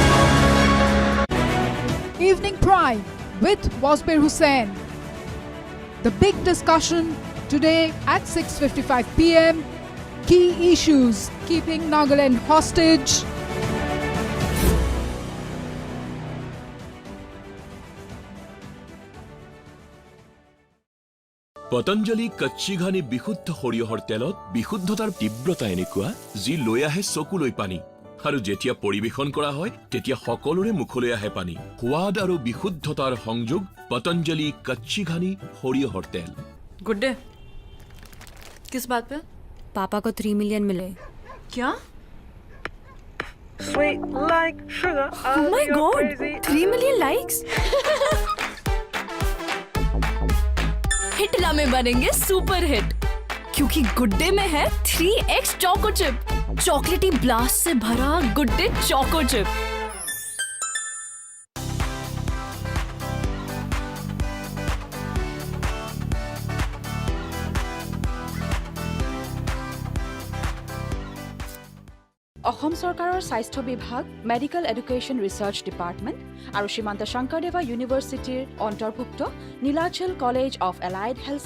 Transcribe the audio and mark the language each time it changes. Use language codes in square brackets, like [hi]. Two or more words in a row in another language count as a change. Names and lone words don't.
[en] Evening Prime with Wasbir Hussain. The big discussion today at 6:55 p.m. Key issues keeping Nagaland hostage. [as] পতঞ্জলি কচ্চি ঘানি বিশুদ্ধ সৰিয়হৰ তেলত বিশুদ্ধতাৰ তীব্ৰতা এনেকুৱা যি লৈ আহে চকুলৈ পানী আৰু যেতিয়া পৰিবেশন কৰা হয় তেতিয়া সকলোৰে মুখলৈ আহে পানী সোৱাদ আৰু বিশুদ্ধতাৰ সংযোগ পতঞ্জলি কচ্চি ঘানি সৰিয়হৰ তেল [hi] गुड डे किस बात पे पापा को 3 मिलियन मिले क्या [en] Sweet like sugar. Oh my god [hi] 3 [en] million likes [hi] हिटला में बनेंगे [en] super hit [hi] क्योंकि गुड डे में है 3x [en] choco chip chocolatey blast [hi] से भरा गुड डे चोको चिप [as] অসম চৰকাৰৰ স্বাস্থ্য বিভাগ মেডিকেল এডুকেশ্যন ৰিচাৰ্চ ডিপাৰ্টমেণ্ট আৰু শ্ৰীমন্ত শংকৰদেৱা ইউনিভাৰ্চিটিৰ অন্তৰ্ভুক্ত নীলাচল কলেজ অফ এলাইড হেল্থ